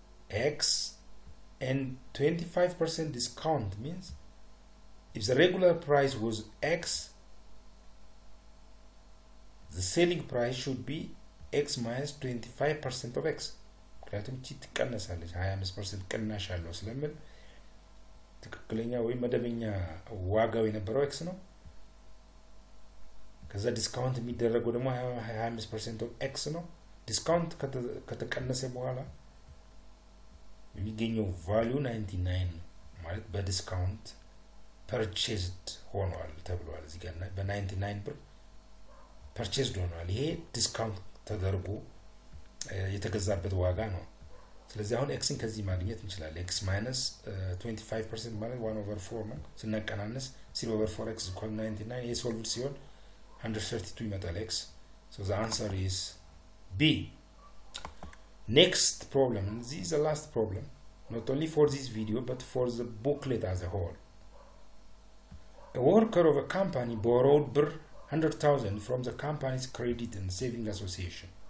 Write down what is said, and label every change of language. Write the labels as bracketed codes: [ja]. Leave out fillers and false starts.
[en] X and 25% discount means if the regular price was X, the selling price should be X minus 25% of X. [am] ምክንያቱም እቺ ትቀነሳለች 25% ቅናሽ ያለው ስለምን ትክክለኛ ወይ መደበኛ ዋጋው የነበረው X ነው። ከዛ ዲስካውንት የሚደረገው ደግሞ 25% of X ነው። ዲስካውንት ከተቀነሰ በኋላ የሚገኘው ቫልዩ 99 ነው ማለት በዲስካውንት purchased ሆኗል ተብሏል። እዚህ ጋር በ99 ብር purchased ሆኗል። ይሄ ዲስካውንት ተደርጎ የተገዛበት ዋጋ ነው። ስለዚህ አሁን Xን ከዚህ ማግኘት እንችላለን። X minus 25% ማለት 1/4 ነው። ስናቀናንስ 0/4 X equal 99 ይሄ ሶልቭድ ሲሆን 132 ይመጣል X. [en] So the answer is B. Next problem, and this is the last problem, not only for this video but for the booklet as a whole. A worker of a company borrowed 100,000 from the company's credit and saving association.